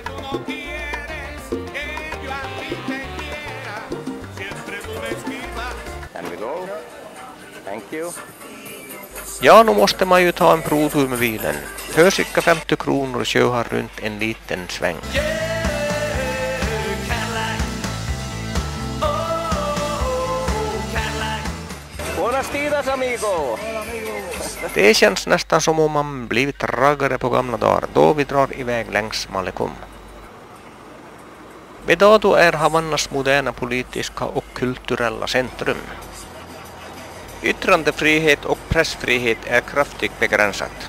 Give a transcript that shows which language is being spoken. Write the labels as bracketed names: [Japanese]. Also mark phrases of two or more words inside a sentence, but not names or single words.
[Swedish] Ja, nu måste man ju ta en provtur med bilen. För cirka 50 kronor köra runt en liten sväng. [Spanish] Buenas días, amigo! [Swedish] Det känns nästan som om man blivit raggare på gamla dagar då vi drar iväg längs Malecom. Vedado är Havannas moderna politiska och kulturella centrum. Yttrandefrihet och pressfrihet är kraftigt begränsat.